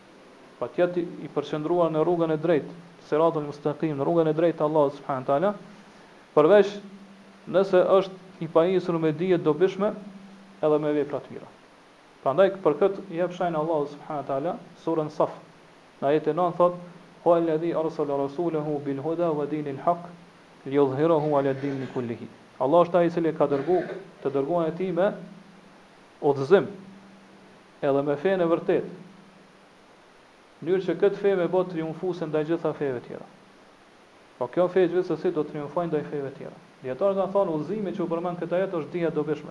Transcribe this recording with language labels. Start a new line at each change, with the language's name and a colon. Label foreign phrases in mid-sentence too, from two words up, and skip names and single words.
Albanian: Pa të jetë i përqendruar në rrugën e drejtë,
Arabic: الصراط المستقيم,
Albanian: në rrugën e drejtë të Allahut
Arabic: سبحانه وتعالى,
Albanian: përveç nëse është i pajisur me dije dobishme edhe me vepra të mira. Prandaj për këtë jep shenjë Allahu
Arabic: سبحانه وتعالى
Albanian: surën Saf. Në ajetin 9 thot:
Arabic: "هو الذي أرسل رسوله بالهدى ودين الحق ليظهره على الدين كله."
Albanian: Allah është ai i cili ka të dërguar e tij me udhëzim edhe me fenë e vërtet, në mënyrë që këtë fe me bë triumfuese ndaj gjitha feve tjera. Po kjo fe gjithsesi do të triumfojë ndaj feve tjera. Dietarët kanë thënë udhëzimi që u përmend këtë ajet është dija dobishme.